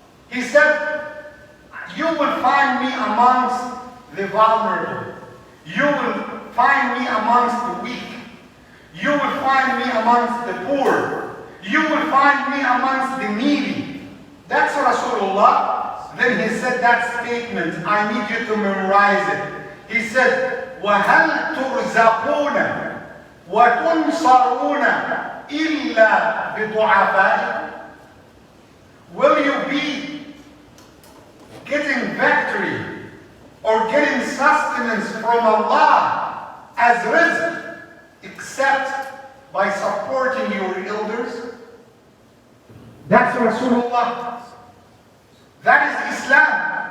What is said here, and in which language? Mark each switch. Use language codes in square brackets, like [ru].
[en] He said, you will find me amongst the vulnerable. You will find me amongst the weak. You will find me amongst the poor. You will find me amongst the needy. That's Rasulullah. Then he said that statement. I need you to memorize it. He said, [ar] وَهَلْ تُرْزَقُونَ وَتُنْصَرُونَ إِلَّا بِضُعَفَائِكُمْ? [en] Will you be getting victory or getting sustenance from Allah as rizq except by supporting your elders? That's Rasulullah. That is Islam.